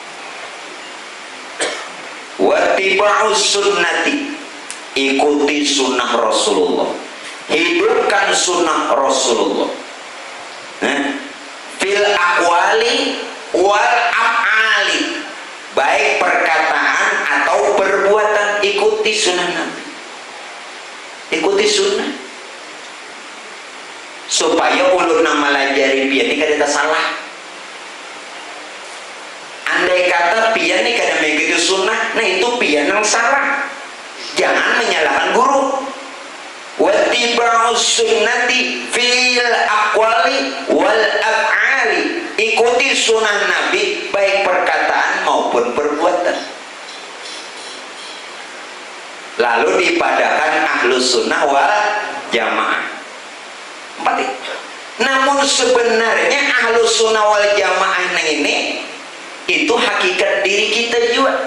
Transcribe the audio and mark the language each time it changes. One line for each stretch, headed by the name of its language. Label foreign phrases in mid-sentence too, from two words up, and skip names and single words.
Arabic: واتباع السنة,
Banjar: ikuti sunnah Rasulullah, hidupkan sunnah Rasulullah.
Arabic: في الأقوال والأفعال,
Banjar: baik perkataan atau perbuatan, ikuti sunnah Nabi, ikuti sunnah, supaya ulun nang malajari pian ini kada salah. Andai kata pian ini kada mengikuti sunnah, nah itu pian yang salah. Jangan menyalahkan guru.
Arabic: واتباع السنة في الأقوال والأفعال,
Banjar: ikuti sunnah Nabi baik perkataan maupun perbuatan. Lalu dipadakan
Arabic: أهل السنة والجماعة.
Banjar: 4. Namun sebenarnya
Arabic: أهل السنة والجماعة
Banjar: ini itu hakikat diri kita juga.